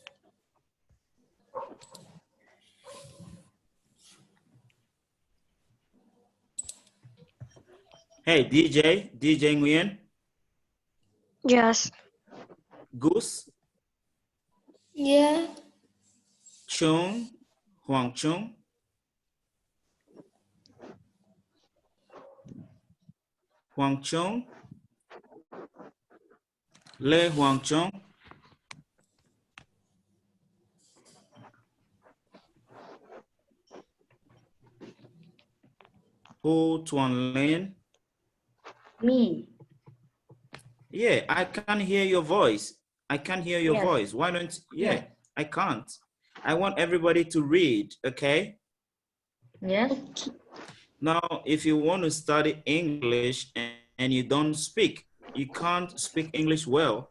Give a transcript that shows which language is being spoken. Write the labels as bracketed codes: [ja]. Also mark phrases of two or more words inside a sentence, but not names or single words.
[en] Hey, DJ Nguyen, Yes. Goose, Yeah. Chung, Huang Chung, Huang Chung, Le Huang Chung, Ho Tuan Lin. Me. Yeah, I can't hear your voice. I can't hear your Yes. voice. Why don't, yeah, Yes. I can't. I want everybody to read, okay? Yes. Now, if you want to study English and you don't speak, you can't speak English well,